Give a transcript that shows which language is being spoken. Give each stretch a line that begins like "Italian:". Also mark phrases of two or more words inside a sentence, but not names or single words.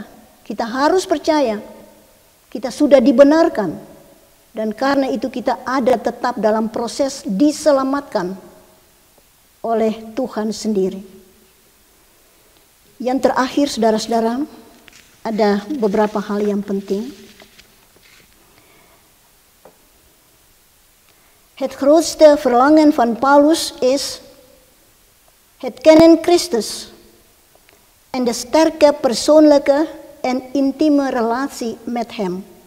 Indonesian: Kita harus percaya kita sudah dibenarkan. Dan karena itu kita ada tetap dalam proses diselamatkan oleh Tuhan sendiri. Yang terakhir saudara-saudara, ada beberapa hal yang penting.
Dutch: Het grootste verlangen van Paulus is het kennen Christus en de sterke persoonlijke en intieme relatie met hem.